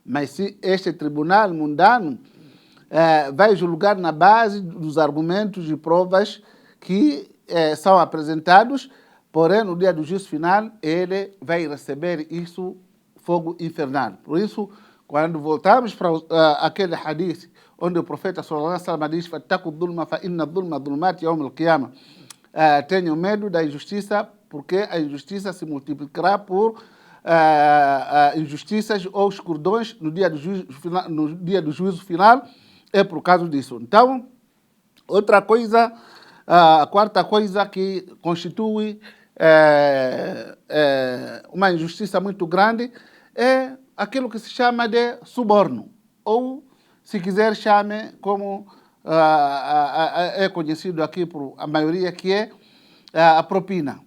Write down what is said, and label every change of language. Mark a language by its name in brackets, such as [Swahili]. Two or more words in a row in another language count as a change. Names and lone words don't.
[Portuguese] Mas se este tribunal mundano vai julgar na base dos argumentos e provas que são apresentados, porém no dia do juízo final ele vai receber isso, fogo infernal. Por isso, quando voltamos para aquele hadith onde o profeta [Arabic] صلى الله عليه وسلم [Portuguese] diz: [Arabic] "اتقوا الظلم فإن الظلم ظلمات يوم القيامة", [Portuguese] tenham medo da injustiça, porque a injustiça se multiplicará por injustiças ou escurdões no dia do juízo final, é por causa disso. Então, outra coisa, a quarta coisa que constitui uma injustiça muito grande é aquilo que se chama de suborno, ou, se quiser, chame como é conhecido aqui por a maioria, que é a propina.